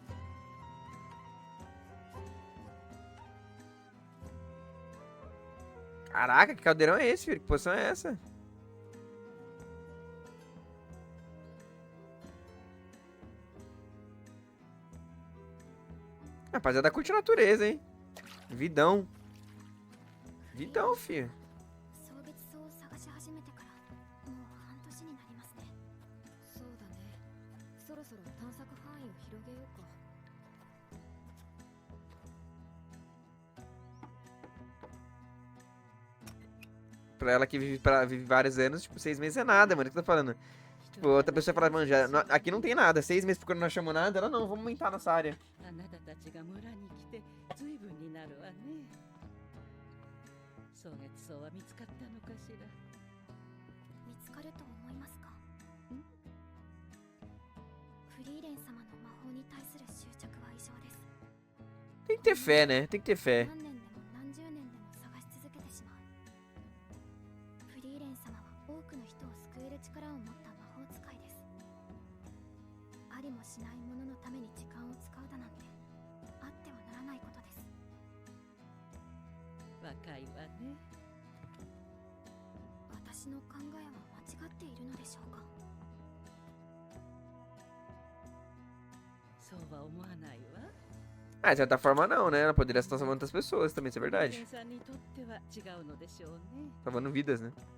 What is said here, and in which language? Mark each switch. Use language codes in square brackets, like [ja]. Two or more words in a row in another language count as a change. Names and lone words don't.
[pt] Caraca, que caldeirão é esse, filho? Que posição é essa? Rapaziada, curte a natureza, hein? Vidão. Vidão, filho. [ja] 草月草を探し始めてからもう半年になりますね。そうだね。そろそろ探索範囲を広げようか。 [pt] Pra ela que vive vários anos, tipo, 6 meses é nada, mano. O que eu tô falando? Tipo, outra pessoa fala, mano, aqui não tem nada. 6 meses porque não chamou nada. Ela, não, vamos aumentar nossa área. [ja] あなたたちが村に来て随分になるわね。草月草は見つかったのかしら。見つかると思いますか？フリーレン様の魔法に対する執着は異常です。 [pt] Tem que ter fé, né? Tem que ter fé. [ja] 何年でも何十年でも探し続けてしまう。フリーレン様は多くくの人を救える力を持った魔法使いです。ありもしないもののために時間を使うだなんてあってはならないことです。若いわね。私の考えは間違っているのでしょうか。そうは思わないわ。 [pt] Ah, de certa forma não, né? Ela poderia estar salvando outras pessoas também, isso é [ja] 人 [pt] verdade. [ja] 間さんにとっては違うのでしょうね。 [pt] Salvando vidas, né?